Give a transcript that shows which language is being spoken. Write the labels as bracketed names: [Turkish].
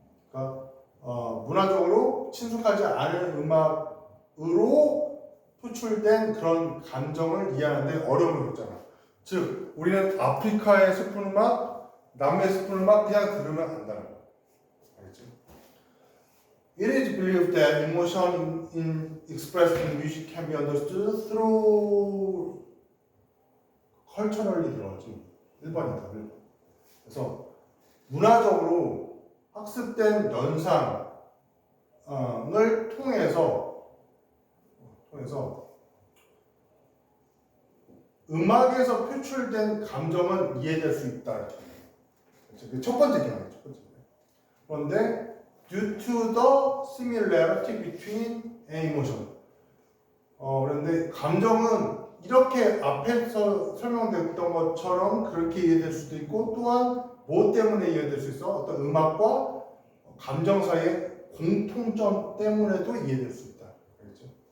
[Korean] 그러니까 문화적으로 친숙하지 않은 음악으로 표출된 그런 감정을 이해하는데 어려움을 겪잖아. 즉, 우리는 아프리카의 슬픈 음악, 남미의 슬픈 음악 그냥 들으면 안다는 거야. 알겠지? [English] It is believed that emotion expressed in music can be understood through culturally [Korean] 들어가지. 1번이다, 1번. 그래서 문화적으로 학습된 연상을 통해서 음악에서 표출된 감정은 이해될 수 있다. 그 첫 번째 개념이에요. 첫 번째. 그런데 [English] due to the similarity between emotion. [Korean] 그런데 감정은 이렇게 앞에서 설명됐던 것처럼 그렇게 이해될 수도 있고 또한 뭐 때문에 이해될 수 있어? 어떤 음악과 감정 사이의 공통점 때문에도 이해될 수 있다. 알겠죠?